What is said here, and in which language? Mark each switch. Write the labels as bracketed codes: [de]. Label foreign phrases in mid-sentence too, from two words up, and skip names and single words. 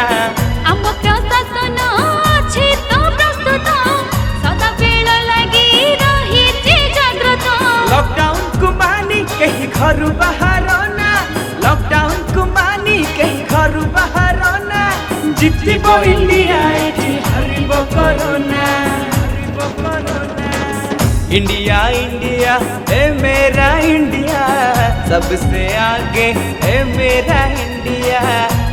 [or] ଆମ ପ୍ରଶାସନ ଅଛି ତ ପ୍ରସ୍ତୁତ, ସଦାବେଳ ଲାଗି ରହିଛି ଜାଗ୍ରତ। ଲକଡାଉନ କୁ ମାନି କେହି ଘରୁ ବାହାରନା। ଲକଡାଉନ କୁ ମାନି କେହି ଘରୁ ବାହାରନା। ଜିତିବ ଇଣ୍ଡିଆ, ଏଠି ହାରିବ କରୋନା। [hi] इंडिया इंडिया ए मेरा इंडिया, सबसे आगे ए मेरा इंडिया।